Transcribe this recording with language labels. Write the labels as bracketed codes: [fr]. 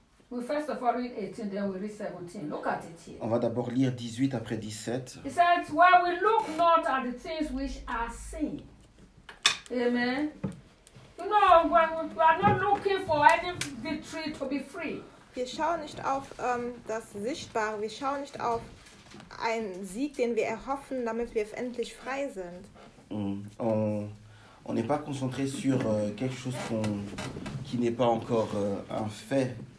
[en] We first of all read 18, then we read 17. Look at it here. [fr] On va d'abord lire 18 après 17. [en] It says, while we look not at the things which are seen. Amen. You know, we are not looking for any victory to be free. [de] Wir schauen nicht auf das Sichtbare, wir schauen nicht auf einen Sieg, den wir erhoffen, damit wir endlich frei sind. [fr] On n'est pas concentré sur quelque chose qui n'est pas encore un fait.